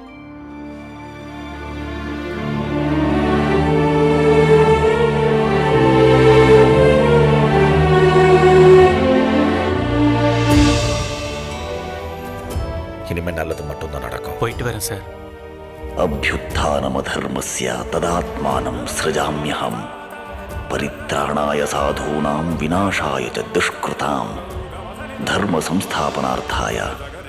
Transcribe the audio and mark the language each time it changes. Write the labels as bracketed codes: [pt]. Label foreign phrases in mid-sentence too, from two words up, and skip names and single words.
[ta] இனிமே நல்லது மட்டும் தான் நடக்கும். போயிட்டு வரேன் சார். [sa] अभ्युत्थानमधर्मस्य तदात्मानं सृजाम्यहम् परित्राणाय साधूनां विनाशाय च दुष्कृतां धर्म संस्थापनार्थाय